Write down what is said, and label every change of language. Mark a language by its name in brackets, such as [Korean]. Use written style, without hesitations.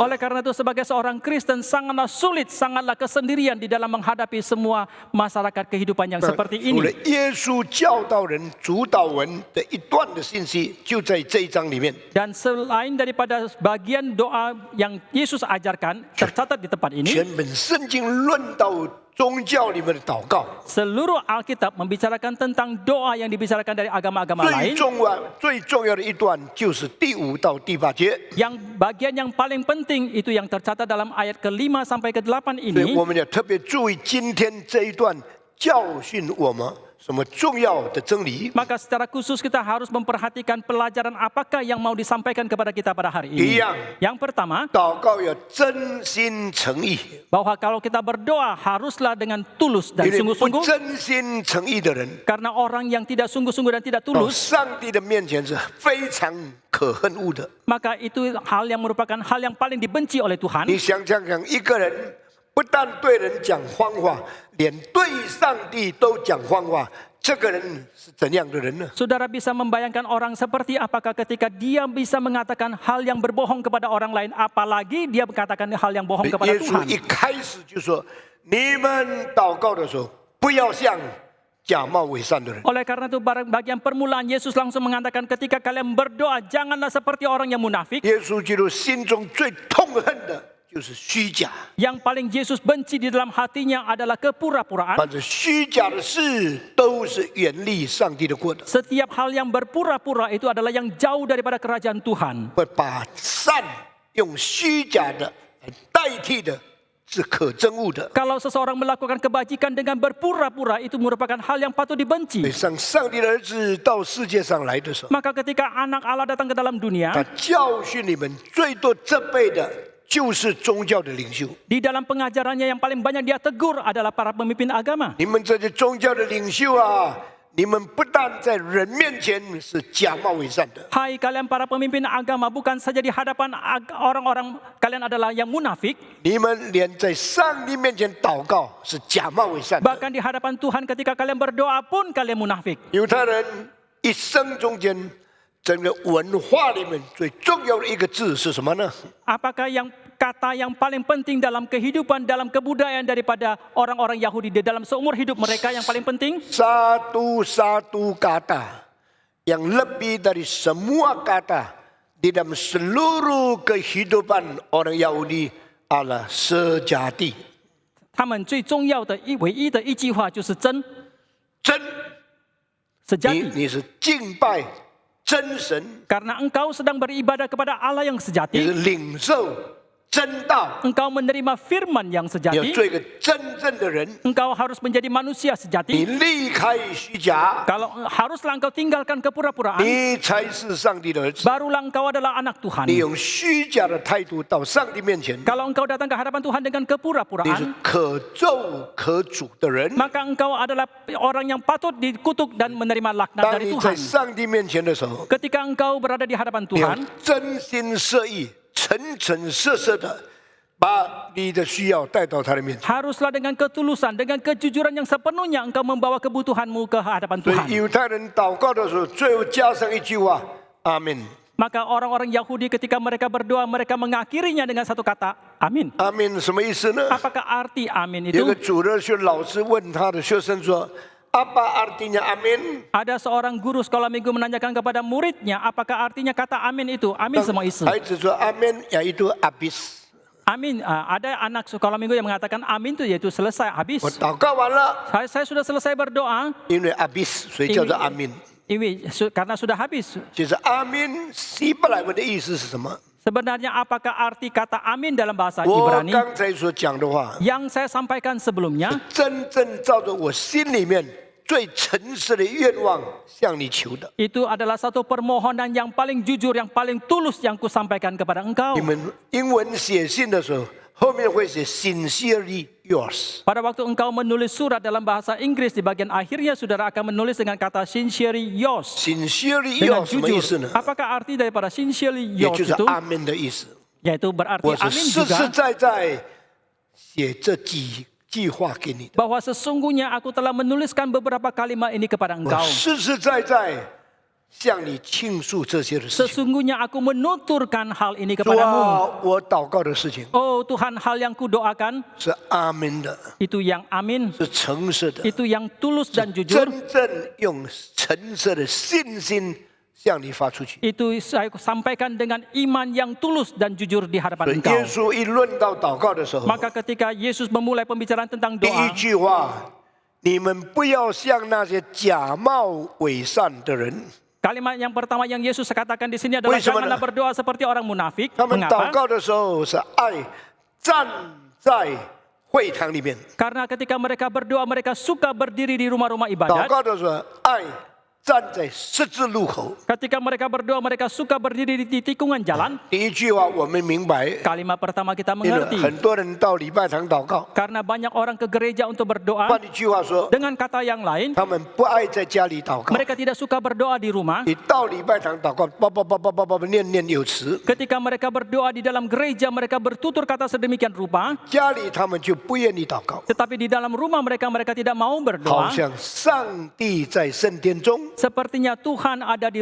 [Indonesian] Oleh karena itu sebagai seorang Kristen sangatlah sulit, sangatlah kesendirian di dalam menghadapi semua masyarakat kehidupan yang seperti [Chinese] 除了 [Indonesian] ini. [Chinese] 耶稣教导人主导文的一段的信息，就在这一章里面。 [Indonesian] Dan selain daripada bagian doa yang Yesus ajarkan tercatat di tempat ini, [Chinese] 全本圣经论到宗教里面的祷告， [Indonesian] seluruh Alkitab membicarakan tentang doa yang dibicarakan dari agama-agama [Chinese] 最 [Indonesian] lain. [Chinese] 重要的一段就是第5到第8节。 [Indonesian] Yang bagian yang paling penting itu yang tercatat dalam ayat ke-5 sampai ke-8 [Chinese] 所以 [Indonesian] ini. [Chinese] 我们要特别注意今天这一段教训我们什么重要的真理。 [Indonesian] Maka secara khusus kita harus memperhatikan pelajaran apakah yang mau disampaikan kepada kita pada hari ini. Iya. Yang pertama, [Chinese] 祷告要真心诚意， [Indonesian] bahwa kalau kita berdoa haruslah dengan tulus dan [Chinese] 因为不 [Indonesian] sungguh-sungguh. [Chinese] 真心诚意的人， [Indonesian] Karena orang yang tidak sungguh-sungguh dan tidak [Chinese] 到 [Indonesian] tulus, [Chinese] 上帝的面前是非常可恨恶的。 [Indonesian] maka itu hal yang merupakan hal yang paling dibenci oleh Tuhan. [Chinese] 你想想看，一个人不但对人讲谎话，连对上帝都讲谎话，这个人是怎样的人呢？ [Indonesian] Saudara bisa membayangkan orang seperti apakah ketika dia bisa mengatakan hal yang berbohong kepada orang lain, apalagi dia mengatakan hal yang bohong kepada [Chinese] 耶稣 [Indonesian] Tuhan. [Chinese] 一开始就说：“你们祷告的时候，不要像假冒伪善的人。” [Indonesian] Oleh karena itu bagian permulaan Yesus langsung mengatakan ketika kalian berdoa janganlah seperti orang yang munafik. [Chinese] 耶稣基督心中最痛恨的就是虚假， [Indonesian] Yang paling Yesus benci di dalam hatinya adalah kepura-puraan. [Chinese] 反正虚假的事都是远离上帝的国的， [Indonesian] Setiap hal yang berpura-pura itu adalah yang jauh daripada kerajaan Tuhan. [Chinese] 会把善用虚假的来代替的，是可憎恶的。 [Indonesian] Kalau seseorang melakukan kebajikan dengan berpura-pura itu merupakan hal yang patut [Chinese] 所以 [Indonesian] dibenci. [Chinese] 上帝的儿子到世界上来的时候， [Indonesian] Maka ketika anak Allah datang ke dalam dunia, [Chinese] 他教训你们最多责备的就是宗教的领袖。 [Indonesian] di dalam pengajarannya yang paling banyak dia tegur adalah para pemimpin agama. [Chinese] 你们这些宗教的领袖啊，你们不但在人面前是假冒伪善的， [Indonesian] Hai kalian para pemimpin agama, bukan saja di hadapan orang-orang kalian adalah yang munafik, [Chinese] 你们连在上帝面前祷告是假冒伪善的。 [Indonesian] bahkan di hadapan Tuhan ketika kalian berdoa pun kalian munafik. [Chinese] 犹太人一生中间，整个文化里面最重要的一个字是什么呢？ [Indonesian] Apakah yang kata yang paling penting dalam kehidupan, dalam kebudayaan daripada orang-orang Yahudi di dalam seumur hidup mereka yang paling penting? Satu kata yang lebih dari semua kata di dalam seluruh kehidupan orang Yahudi adalah sejati. [Chinese] 他们最重要的唯一的一句话就是真。真， [Indonesian] sejati. [Chinese] 你是敬拜真神， [Indonesian] Karena engkau sedang beribadah kepada Allah yang [Chinese] 你是 [Indonesian] sejati, [Chinese] 领受真道， [Indonesian] engkau menerima firman yang [Chinese] 你要 [Indonesian] sejati, [Chinese] 做一个真正的人。 [Indonesian] engkau harus menjadi manusia [Chinese] 你 [Indonesian] sejati. [Chinese] 离开虚假， [Indonesian] Kalau haruslah engkau tinggalkan kepura-puraan, [Chinese] 你才是上帝的儿子。 [Indonesian] barulah engkau adalah anak Tuhan. [Chinese] 你用虚假的态度到上帝面前， [Indonesian] Kalau engkau datang ke hadapan Tuhan dengan [Chinese] 你是 [Indonesian] kepura-puraan, [Chinese] 可咒可诅的人。 [Indonesian] maka engkau adalah orang yang patut dikutuk dan menerima laknat [Chinese] 当 [Indonesian] dari [Chinese] 你在 [Indonesian] Tuhan. [Chinese] 上帝面前的时候， [Indonesian] Ketika engkau berada di hadapan [Chinese] 你要 [Indonesian] Tuhan, [Chinese] 真心实意、诚诚实实的把你的需要带到他的面前。 [Indonesian] haruslah dengan ketulusan, dengan kejujuran yang sepenuhnya engkau membawa kebutuhanmu ke hadapan [Chinese] 所 [Indonesian] Tuhan. [Chinese] 以犹太人祷告的时候，最后加上一句话：“阿门。 [Indonesian] Maka orang-orang Yahudi ketika mereka berdoa, mereka mengakhirinya dengan satu kata, amin. [Chinese] 阿门什么意思呢？ [Indonesian] Apakah arti amin [Chinese] 有个 [Indonesian] itu? [Chinese] 主日学老师问他的学生说： [Indonesian] “Apa artinya amin？” Ada seorang guru sekolah minggu menanyakan kepada muridnya, apakah artinya kata amin itu? Amin semua isu. [Chinese] 孩子说：“阿门呀， [Indonesian] itu habis。” Amin. Ada anak sekolah minggu yang mengatakan amin itu yaitu selesai, habis. [Chinese] 我祷告完了， [Indonesian] Saya sudah selesai berdoa. [Chinese] 因为 habis， 所以叫做阿明。 [Indonesian] Karena sudah habis. [Chinese] 其实阿明希伯来文的意思是什么？ [Indonesian] Sebenarnya apakah arti kata amin dalam bahasa [Chinese] 我 [Indonesian] Ibrani? [Chinese] 刚才所讲的话， [Indonesian] Yang saya sampaikan sebelumnya [Chinese] 真正照着我心里面最诚实的愿望向你求的。 [Indonesian] itu adalah satu permohonan yang paling jujur, yang paling tulus yang kusampaikan kepada engkau. [Chinese] 你们英文写信的时候，后面会写 [English] sincerely yours。 [Indonesian] Pada waktu engkau menulis surat dalam bahasa Inggris, di bagian akhirnya saudara akan menulis dengan kata [English] sincerely yours. sincerely [Indonesian] Dengan [English] yours [Chinese] 什么意思 [Indonesian] jujur. [Chinese] 呢？ [Indonesian] Apakah arti daripada [English] sincerely [Chinese] 也 [English] yours [Chinese] 就是 [Indonesian] itu? [Chinese] 阿门的意思。 [Indonesian] Yaitu berarti [Chinese] 我是 [Indonesian] amin [Chinese] 实实 [Indonesian] juga [Chinese] 在在写这几句话给你的， [Indonesian] bahwa sesungguhnya aku telah menuliskan beberapa kalimat ini kepada engkau. [Chinese] 实实在在向你倾诉这些的事情。 [Indonesian] Sesungguhnya aku menuturkan hal ini [Chinese] 主 [Indonesian] kepadamu. [Chinese] 啊，我祷告的事情 [Indonesian] Oh Tuhan, hal yang kudoakan [Chinese] 是阿门的， [Indonesian] itu yang amin, [Chinese] 是诚实的， [Indonesian] itu yang tulus dan jujur. [Chinese] 真正用诚实的信心向你发出去。 [Indonesian] Itu saya sampaikan dengan iman yang tulus dan jujur di [Chinese] 所 [Indonesian] hadapan [Chinese] 以 [Indonesian] engkau. [Chinese] 耶稣一论到祷告的时候， [Indonesian] Maka ketika Yesus memulai pembicaraan tentang [Chinese] 第一 [Indonesian] doa, [Chinese] 句话，你们不要像那些假冒伪善的人， [Indonesian] kalimat yang pertama yang Yesus katakan di sini adalah [Chinese] 为什么呢？ [Indonesian] janganlah berdoa seperti orang munafik. [Chinese] 他们祷 [Indonesian] Mengapa? [Chinese] 告的时候是爱站在会堂里面， [Indonesian] Karena ketika mereka berdoa, mereka suka berdiri di rumah-rumah [Chinese] 祷 [Indonesian] ibadat. [Chinese] 告的时候爱站在十字路口。 [Indonesian] Ketika mereka berdoa, mereka suka berdiri di tikungan jalan. [Chinese] 第一句话我们明白， [Indonesian] Kalimat pertama kita [Chinese] 因为 [Indonesian] mengerti. [Chinese] 很多人到礼拜堂祷告。 [Indonesian] Karena banyak orang ke gereja untuk berdoa. [Chinese] 换一句话说， [Indonesian] Dengan kata yang lain, [Chinese] 他们不爱在家里祷告。 [Indonesian] mereka tidak suka berdoa di rumah. [Chinese] 你到礼拜堂祷告，念念有词， [Indonesian] Ketika mereka berdoa di dalam gereja, mereka bertutur kata sedemikian rupa. [Chinese] 家里他们就不愿意祷告， [Indonesian] Tetapi di dalam rumah mereka tidak mau berdoa. [Chinese] 像上帝在圣殿中， [Indonesian] Sepertinya Tuhan ada di